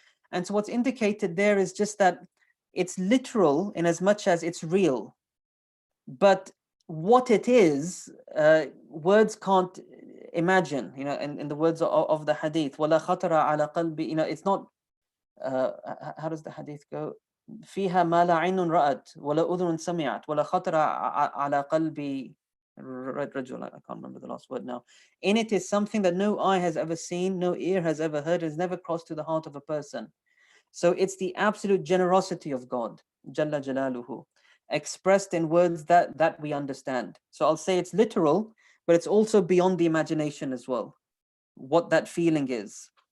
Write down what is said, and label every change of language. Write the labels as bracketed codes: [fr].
[en] And so what's indicated there is just that it's literal in as much as it's real. But what it is, words can't imagine. You know, in the words of the hadith, [ar] وَلَا خَطَرَ عَلَى قَلْبِ, [en] you know, it's not, how does the hadith go? [ar] فِيهَا مَا لَا عَيْنٌ رَأَتْ وَلَا أُذُنٌ سَمِعَتْ وَلَا خَطَرَ عَلَى قَلْبِ رجل, [en] I can't remember the last word now. In it is something that no eye has ever seen, no ear has ever heard, has never crossed to the heart of a person. So it's the absolute generosity of God, Jalla Jalaluhu, expressed in words that we understand. So I'll say it's literal, but it's also beyond the imagination as well, what that feeling is.